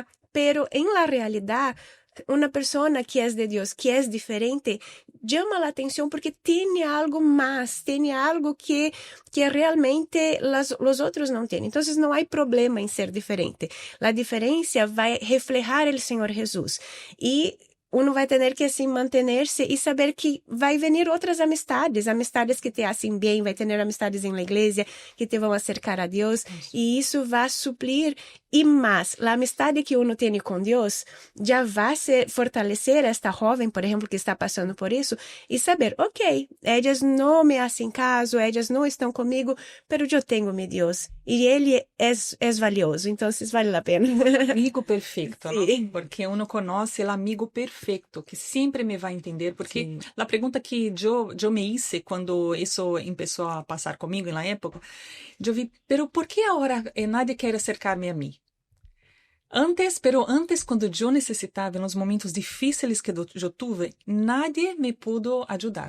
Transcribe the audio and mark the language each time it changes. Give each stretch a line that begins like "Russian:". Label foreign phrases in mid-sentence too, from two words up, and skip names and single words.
Spanish: Pero en la realidad, una persona que es de Dios, que es diferente, llama la atención porque tiene algo más, tiene algo que realmente los otros no tienen. Entonces no hay problema en ser diferente. La diferencia va a reflejar el Señor Jesús.
Portuguese: Y uno vai ter que assim manter-se e saber que vai venir outras amistades que
Spanish: te hacen
Portuguese: bem, vai ter amistades em la igreja que te vão acercar a Deus, e isso vai suplir. E mais, a amistade que uno tem com Deus já vai fortalecer esta jovem, por exemplo, que está passando por isso, e saber, ok, elas não
Spanish: me hacen caso,
Portuguese: elas não estão comigo, mas eu tenho meu Deus, e Ele é valioso, então vale a pena. Amigo perfeito,
Spanish: Sí. ¿no? Porque uno conoce el amigo perfecto, que siempre me va a entender, porque Sí. la pregunta que yo me hice cuando eso empezó a pasar conmigo en la época, yo vi, pero ¿por qué ahora nadie quiere acercarme a mí? Antes, cuando yo necesitaba, en los momentos difíciles que yo tuve, nadie me pudo ayudar.